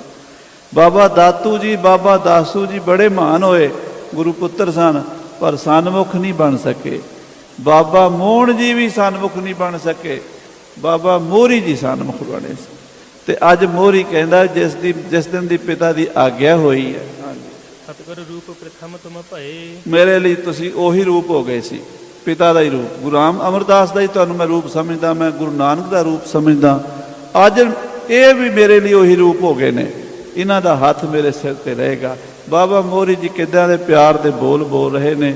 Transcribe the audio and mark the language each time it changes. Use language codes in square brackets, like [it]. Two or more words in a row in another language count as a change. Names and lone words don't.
[pa] ਬਾਬਾ ਦਾਤੂ ਜੀ, ਬਾਬਾ ਦਾਸੂ ਜੀ ਬੜੇ ਮਹਾਨ ਹੋਏ, ਗੁਰੂ ਪੁੱਤਰ ਸਨ, ਪਰ ਸਨਮੁਖ ਨਹੀਂ ਬਣ ਸਕੇ। ਬਾਬਾ ਮੋਹਣ ਜੀ ਵੀ ਸਨਮੁਖ ਨਹੀਂ ਬਣ ਸਕੇ, ਬਾਬਾ ਮੋਹਰੀ ਜੀ ਸਨਮੁਖ ਬਣੇ ਸੀ। ਤੇ ਅੱਜ ਮੋਹਰੀ ਕਹਿੰਦਾ ਜਿਸ ਦਿਨ ਦੀ ਪਿਤਾ ਦੀ ਆਗਿਆ ਹੋਈ ਹੈ, [bra] सतगुर रूप प्रथम तुम भये। [pa] ਮੇਰੇ ਲਈ ਤੁਸੀਂ ਉਹੀ ਰੂਪ ਹੋ ਗਏ ਸੀ, ਪਿਤਾ ਦਾ ਹੀ ਰੂਪ। ਗੁਰੂ ਰਾਮ ਅਮਰਦਾਸ ਦਾ ਹੀ ਤੁਹਾਨੂੰ ਮੈਂ ਰੂਪ ਸਮਝਦਾ, ਮੈਂ ਗੁਰੂ ਨਾਨਕ ਦਾ ਰੂਪ ਸਮਝਦਾ। ਅੱਜ ਇਹ ਵੀ ਮੇਰੇ ਲਈ ਉਹੀ ਰੂਪ ਹੋ ਗਏ ਨੇ, ਇਹਨਾਂ ਦਾ ਹੱਥ ਮੇਰੇ ਸਿਰ ਤੇ ਰਹੇਗਾ। ਬਾਬਾ ਮੋਹਰੀ ਜੀ ਕਿੱਦਾਂ ਦੇ ਪਿਆਰ ਦੇ ਬੋਲ ਬੋਲ ਰਹੇ ਨੇ।